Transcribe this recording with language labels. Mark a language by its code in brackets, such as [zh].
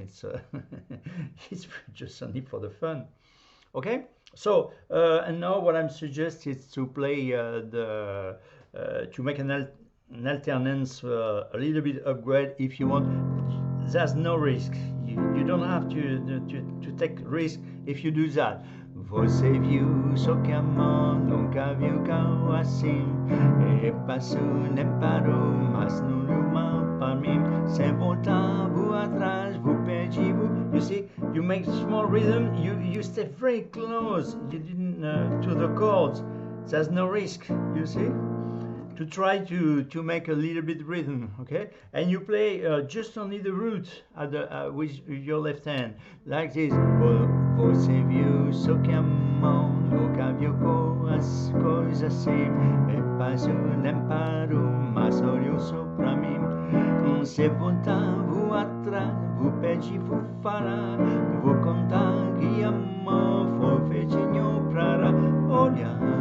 [en] It's it's just only for the fun. Okay. So and now what I'm suggesting is to play to make an alternance, a little bit upgrade if you want. There's no risk. You don't have to take risk if you do that. [pt] Você viu só que amor nunca viu cão assim, e passou nem parou, mas não mal para mim. Se voltar, vou atrás, vou perdi, vou. [en] You see, you make small rhythm. You stay very close. You didn't to the chords. There's no risk. You see. To try to make a little bit rhythm, okay? And you play just only the root at the, with your left hand, like this. [pt] Você viu só que amor nunca viu coisas assim, e passou nem parou, mas olhou só pra mim. Se voltar, vou atrás, vou pedir, vou falar, vou contar que amor foi feitinho pra olhar.